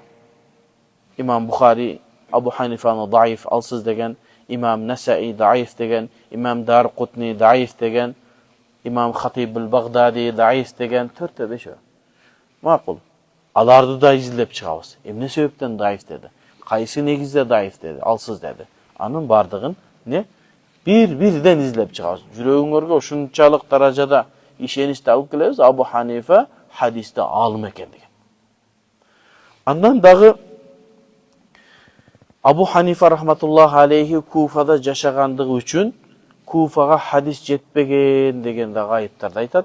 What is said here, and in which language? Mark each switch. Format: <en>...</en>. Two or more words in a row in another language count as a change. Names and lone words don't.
<ky>Имам Бухари Абу Ханифаны даиф алсыз деген, Имам Насаи даиф деген, Имам Дарқутни даиф деген, Имам Хатиб Багдади даиф деген 4-5. Макул. Аларды да изилдеп чыгабыз. Эмне себептен даиф деди? Кайсы негизде даиф деди? Алсыз деди. Анын бардыгын не? Бир-бирден издеп чыгабыз. Жүрөгүңөргө ушунчалык даражада ишеничти алып келебиз. Абу Ханифа хадисте алым экен деген. Андан дагы Абу Ханифа рахматуллах алейхи Куфада жашагандыгы үчүн Куфага хадис жетпеген деген дагы айыптарды айтат.</ky>